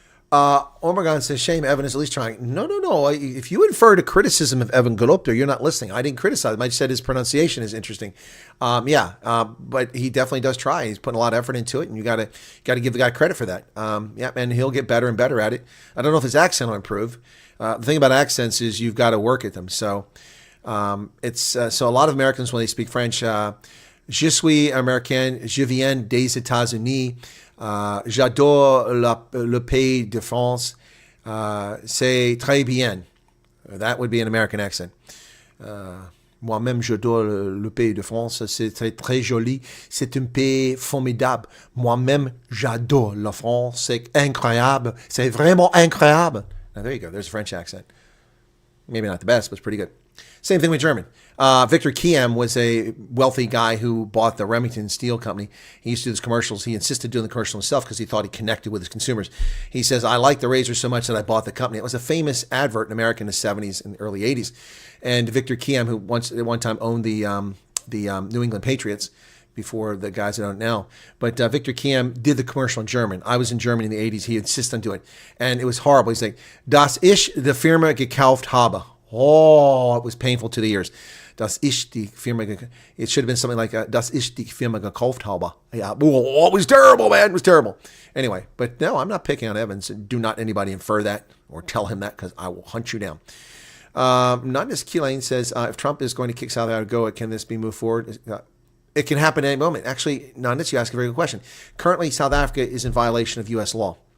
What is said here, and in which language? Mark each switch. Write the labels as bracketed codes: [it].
[en] Omegon says, shame, Evan is at least trying. No. If you inferred a criticism of Evan Galopter, you're not listening. I didn't criticize him. I just said his pronunciation is interesting. But he definitely does try. He's putting a lot of effort into it, and you gotta give the guy credit for that. And he'll get better and better at it. I don't know if his accent will improve. The thing about accents is you've got to work at them. So so a lot of Americans, when they speak French, [fr] je suis américain, je viens des États-Unis. J'adore le pays de France. C'est très bien. [en] That would be an American accent. [fr] Moi-même, j'adore le pays de France. C'est très, très joli. C'est un pays formidable. Moi-même, j'adore la France. C'est incroyable. C'est vraiment incroyable. [en] Now, there you go. There's a French accent. Maybe not the best, but it's pretty good. Same thing with German. Victor Kiem was a wealthy guy who bought the Remington Steel Company. He used to do these commercials. He insisted doing the commercial himself because he thought he connected with his consumers. He says, I like the razor so much that I bought the company. It was a famous advert in America in the 70s and early 80s. And Victor Kiem, who at one time owned the New England Patriots, before the guys that own it now. But Victor Kiem did the commercial in German. I was in Germany in the 80s. He insisted on doing it. And it was horrible. He's like, [de] das ich die Firma gekauft habe. [en] Oh, it was painful to the ears. [de] Das ich die Firma [en] It should have been something like, [de] das ich die Firma gekauft habe. [en] Yeah. Oh, it was terrible, man. It was terrible. Anyway, but no, I'm not picking on Evans. Do not anybody infer that or tell him that, because I will hunt you down. Nandis Keelane says, if Trump is going to kick South Africa, can this be moved forward? It can happen at any moment. Actually, Nandis, you ask a very good question. Currently, South Africa is in violation of U.S. law.